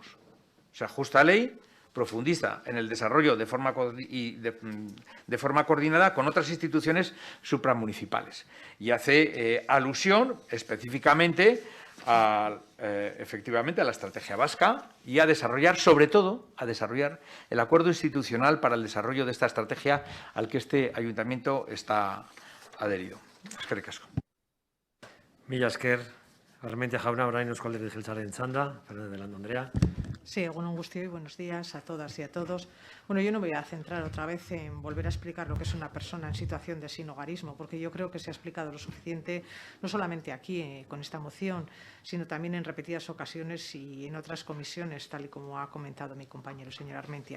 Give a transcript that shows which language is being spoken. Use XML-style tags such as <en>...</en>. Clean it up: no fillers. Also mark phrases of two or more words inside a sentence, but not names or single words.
<es>Se ajusta a ley, profundiza en el desarrollo de forma coordinada con otras instituciones supramunicipales y hace alusión específicamente efectivamente a la estrategia vasca y a desarrollar, sobre todo, el acuerdo institucional para el desarrollo de esta estrategia al que este ayuntamiento está adherido.</es> <eu>Eskerrik asko. Mila esker, Armentia jauna, orain Eusko Alderdi Jeltzalearen txanda, Fernández de Andrea.</eu> <es>Sí,</es> <eu>egun on guztioi,</eu> <es>buenos días a todas y a todos. Bueno, yo no me voy a centrar otra vez en volver a explicar lo que es una persona en situación de sinhogarismo, porque yo creo que se ha explicado lo suficiente, no solamente aquí con esta moción, sino también en repetidas ocasiones y en otras comisiones, tal y como ha comentado mi compañero, señor Armentia.</es>